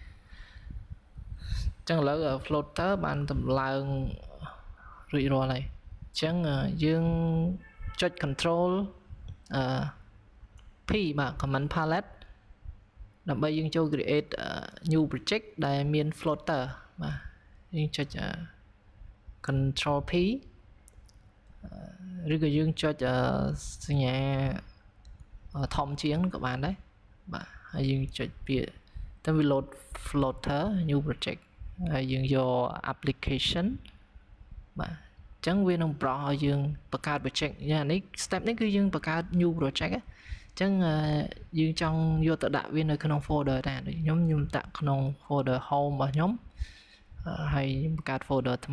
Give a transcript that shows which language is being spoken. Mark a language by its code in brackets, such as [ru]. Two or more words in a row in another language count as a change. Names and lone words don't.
[km] ចឹងឥឡូវ floater បានតម្លើងរួចរាល់ហើយចឹងយើងចុច [en] control P [km] បាទ [en] command palette [km] ដើម្បីយើងចូល [en] create new project [km] ដែលមាន floater បាទយើងចុច [en] control P [km] ឬក៏យើងចុចសញ្ញាធំជាងក៏ បានដែរបាទហើយយើងចុចពាក្យទៅវា [en] load floater new project [km] ហើយយើងយក application បាទអញ្ចឹងវានឹងប្រោះឲ្យយើងបង្កើត project យ៉ាងនេះ step នេះគឺយើងបង្កើត new project អញ្ចឹងយើងចង់យកទៅដាក់វានៅក្នុង folder ដែរដូចខ្ញុំដាក់ក្នុង [en] folder home [km] របស់ខ្ញុំហើយបង្កើត folder ថ្មី